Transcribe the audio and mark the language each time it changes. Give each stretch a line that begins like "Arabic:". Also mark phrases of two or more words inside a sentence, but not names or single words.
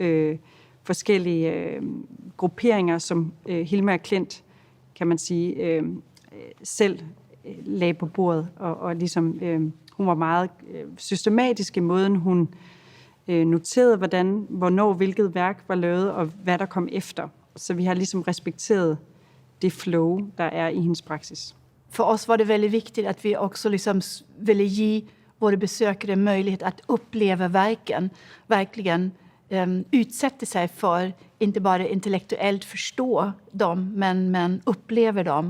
Danish: forskellige grupperinger, som Hilma af Klint, kan man sige, selv lagde på bordet, og ligesom hun var meget systematisk i måden, hun noterede, hvornår hvilket værk var lavet, og hvad der kom efter. Så vi har ligesom respekteret det flow, der
Swedish: är i hennes praxis. För oss var det väldigt viktigt att vi också liksom ville ge våra besökare möjlighet att uppleva verken. Verkligen utsätta sig för, inte bara intellektuellt förstå dem, men upplever dem.